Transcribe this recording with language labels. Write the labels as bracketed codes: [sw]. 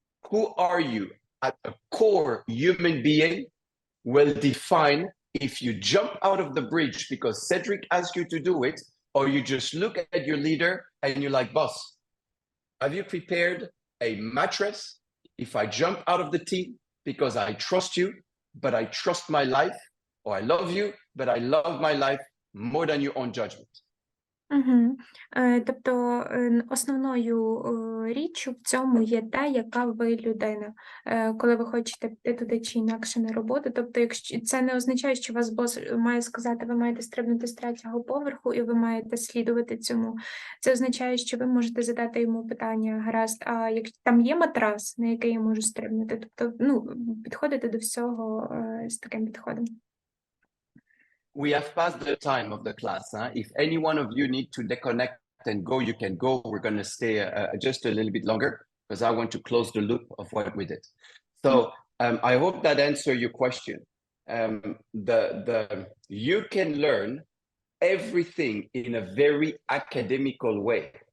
[en] Who are you at a core human being will define if you jump out of the bridge because Cedric asked you to do it, or you just look at your leader and you're like, boss, have you prepared a mattress if I jump out of the team because I trust you, but I trust my life, or I love you, but I love my life more than your own judgment? [uk] Тобто основною річчю в цьому є те, яка ви людина, коли ви хочете піти туди чи інакше на роботу. Тобто, якщо це не означає, що вас бос має сказати, ви маєте стрибнути з 3-го поверху і ви маєте слідувати цьому. Це означає, що ви можете задати йому питання, гаразд, а якщо там є матрас, на який я можу стрибнути, тобто, підходити до всього з таким підходом. [en] We have passed the time of the class. If any one of you need to deconnect and go, you can go. We're going to stay just a little bit longer because I want to close the loop of what we did. So I hope that answered your question. You can learn everything in a very academical way.